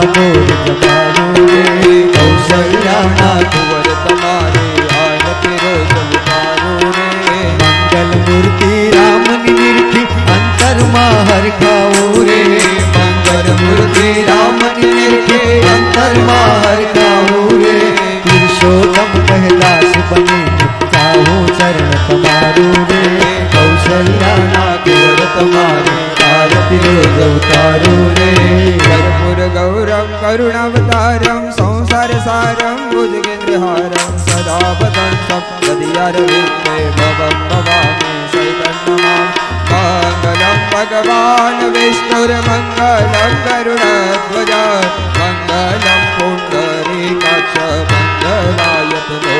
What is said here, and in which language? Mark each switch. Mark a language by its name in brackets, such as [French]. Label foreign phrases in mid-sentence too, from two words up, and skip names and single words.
[Gujarati] બોલ જમાડું રે કૌશલ્યાના કુંવર તમારે આરતી રોજ ઉતારું રે મંગલ મૂર્તિ રામની નિરખી અંતરમાં હરખાવું રે મંગલ મૂર્તિ રામની નિરખી અંતરમાં હરખાવું રે પુરુષોત્તમ કૈલાસ બની જાઉં ચરણ તમારું રે કૌશલ્યાના કુંવર તમારે આરતી રોજ ઉતારું રે [Sanskrit] कर्पूर गौरम करुणावतारम संसार सारम भुजगेन्द्रहारम सदा वदन्तं तदियारविन्दे भवं भवामि शैतन्यमां मङ्गलं भगवान् विष्णुर्मङ्गलं गरुडध्वज मङ्गलं पुण्डरीकाक्ष मङ्गलायतनो